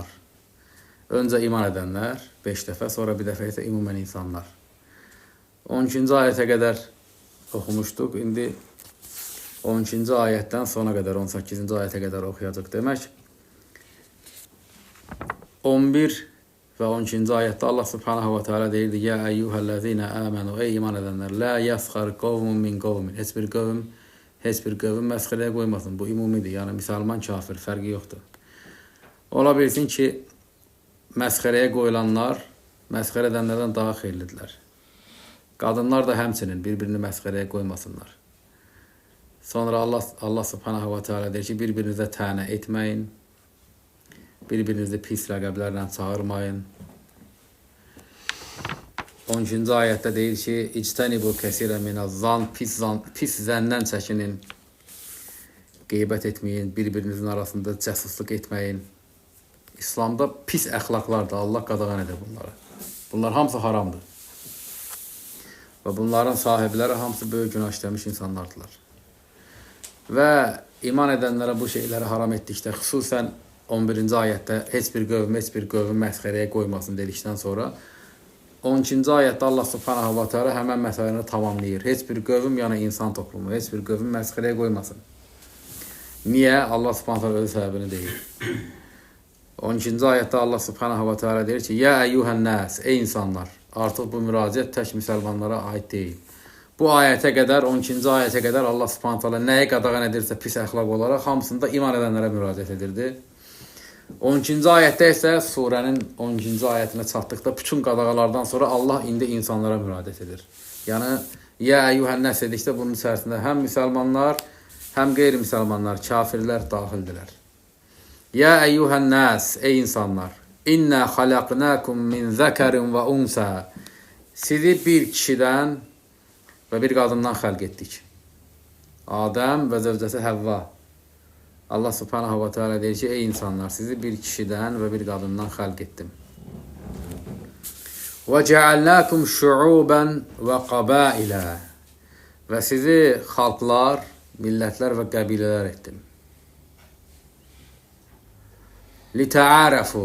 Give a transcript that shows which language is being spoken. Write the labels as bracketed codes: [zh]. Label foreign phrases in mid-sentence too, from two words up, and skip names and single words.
[az] Öncə iman edənlər 5 dəfə, sonra bir dəfə isə ümumən insanlar. 12-ci ayətə qədər oxumuşduq. İndi 12-ci ayətdən sona qədər, 18-ci ayətə qədər oxuyacaq. Demək, 11 və 12-ci ayətdə [ar] الله سبحانه وتعالى [az] deyirdi, [ar] يا أيها الذين آمنوا, [az] ey iman edənlər, [ar] لا يسخر قوم من قوم. [az] Heç bir qövm məsxərəyə qoymasın. Bu ümumidir. Yəni, müsəlman, kafir, fərqi yoxdur. Ola bilsin ki, məsxərəyə qoyulanlar məsxərə edənlərdən daha xeyirlidirlər. Qadınlar da həmçinin bir-birini məsxərəyə qoymasınlar. Sonra [ar] الله سبحانه وتعالى [az] deyir ki, bir-birinizə tənə etməyin, bir-birinizi pis ləqəblərlə çağırmayın. 12-ci ayətdə deyir ki, [ar] اجتنبوا كثيرا من الظن, [az] pis zəndən çəkinin, qeybət etməyin, bir-birinizin arasında cəsusluq etməyin. İslamda pis əxlaqlardır, Allah qadağan edir bunları. Bunlar hamısı haramdır. Və bunların sahibləri hamısı böyük günah işləmiş insanlardılar. Və iman edənlərə bu şeyləri haram etdikdə, xüsusən 11-ci ayətdə heç bir qövm məsxərəyə qoymasın dedikdən sonra 12-ci ayətdə [ar] الله سبحانه وتعالى [az] həmən məsələni tamamlayır. Heç bir qövm, yəni insan toplumu, heç bir qövm məsxərəyə qoymasın. Niyə? [ar] الله سبحانه وتعالى [az] özü səbəbini deyir. 12-ci ayətdə [ar] الله سبحانه وتعالى [az] deyir ki, [ar] يا أيها الناس, [az] ey insanlar. Artıq bu müraciət tək müsəlmanlara aid deyil. Bu ayətə qədər, 12-ci ayətə qədər [ar] الله سبحانه وتعالى [az] nəyə qadağan edirsə pis əxlaq olaraq hamısında iman edənlərə müraciət edirdi. 12-ci ayətdə isə surənin 12-ci ayətinə çatdıqda bütün qadağalardan sonra Allah indi insanlara müraciət edir. Yəni, [ar] يا أيها الناس [az] dedikdə bunun içərisində həm müsəlmanlar, həm qeyri-müsəlmanlar, kafirlər daxildirlər. [ar] يا أيها الناس, [az] ey insanlar, [ar] إنا خلقناكم من ذكر وأنثى. [az] Sizi bir kişidən və bir qadından xəlq etdik. Adəm və zövcəsi Həvva. [ar] الله سبحانه وتعالى [az] deyir ki, ey insanlar, sizi bir kişidən və bir qadından xəlq etdim. [ar] وجعلناكم شعوبا وقبائل. [az] Və sizi xalqlar, millətlər və qəbilələr etdim. [ar] Litəarəfu.